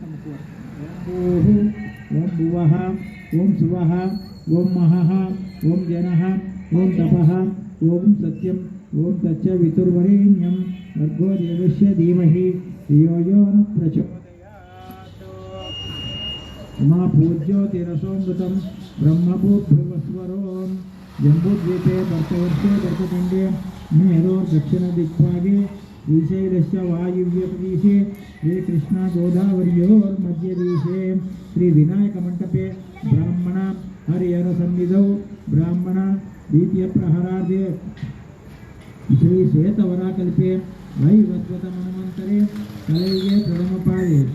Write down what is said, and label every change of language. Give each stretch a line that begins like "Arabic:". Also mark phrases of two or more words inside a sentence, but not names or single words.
Sanskrit: ఓం భువః ఓం శువః ఓం మహః ఓం జనః ఓం తపః ఓం సత్యం ఓం తచ్చ వితుర్వరేణ్యం భర్గో దేవస్య ధీమహి ధియో యో న ప్రచోదయాత్. ఉమా పూజ్యోతిరసోమృతం బ్రహ్మభూర్భువస్వరో जम्बूद्वीपे भरतवर्षे भरतखण्डे मेरो दक्षिण दिक्भागे श्रीशैलस्य वायुव्यप्रदेशे श्रीकृष्णा गोदावर्योर्मध्यदेशे श्रीविनायकमण्डपे ब्राह्मण हरिहरसन्निधौ ब्राह्मण द्वितीयप्रहरार्धे श्रीश्वेतवराकल्पे वैवस्वतमन्वन्तरे कलयुगे प्रथमपादे